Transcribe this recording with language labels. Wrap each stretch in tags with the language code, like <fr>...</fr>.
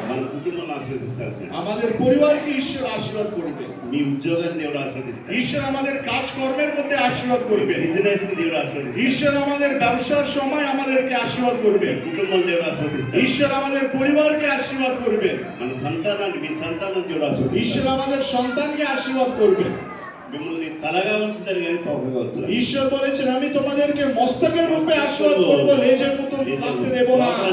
<te>మన కుటుంబాన్ని ఆశీర్వదిస్తాడు</te> <bn>আমাদের পরিবারকে ঈশ্বর আশীর্বাদ করবে।</bn> <te>మీ ఉద్యోగాన్ని దేవుడు ఆశీర్వదిస్తాడు</te> <bn>ঈশ্বর আমাদের কাজকর্মের মধ্যে আশীর্বাদ করবে।</bn> <te>బిజినెస్ ని దేవుడు ఆశీర్వదిస్తాడు</te> <bn>ঈশ্বর আমাদের ব্যবসার সময় আমাদেরকে আশীর্বাদ করবে।</bn> <te>కుటుంబం దేవుడు ఆశీర్వదిస్తాడు</te> <bn>ঈশ্বর আমাদের পরিবারকে আশীর্বাদ করবে।</bn> <te>మన సంతానాన్ని మీ సంతానం దేవుడు ఆశీర్వదిస్తాడు</te> <bn>ঈশ্বর আমাদের সন্তানকে আশীর্বাদ করবে।</bn> <te>మిమ్మల్ని తలగా ఉంచుతారు కానీ తోకగా ఉంచుతారు</te> <bn>ঈশ্বর বলেছেন আমি তোমাদেরকে মস্তকের রূপে আশীর্বাদ করব, লেজের মতো থাকতে দেব না।</bn>